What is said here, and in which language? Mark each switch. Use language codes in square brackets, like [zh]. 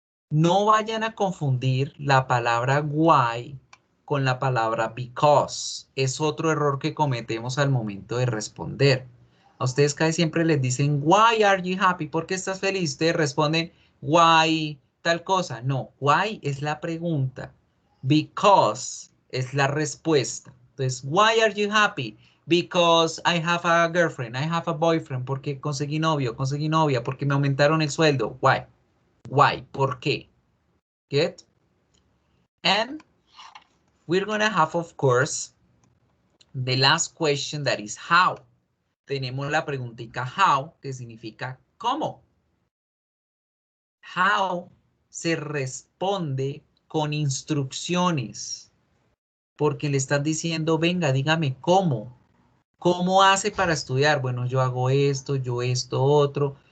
[es] No vayan a confundir la palabra why con la palabra because. Es otro error que cometemos al momento de responder. A ustedes casi siempre les dicen, [en] why are you happy? [es] ¿Por qué estás feliz? Ustedes responden, why tal cosa. No, why es la pregunta. Because es la respuesta. [en] Entonces, why are you happy? Because I have a girlfriend, I have a boyfriend. [es] Porque conseguí novio, conseguí novia, porque me aumentaron el sueldo. [en] Why? Why? [es] ¿Por qué? [en] Get? And we're going to have, of course, the last question that is how. [es] Tenemos la preguntita how, que significa cómo. How se responde con instrucciones, porque le están diciendo, venga, dígame cómo. ¿Cómo hace para estudiar? Bueno, yo hago esto, yo esto, otro.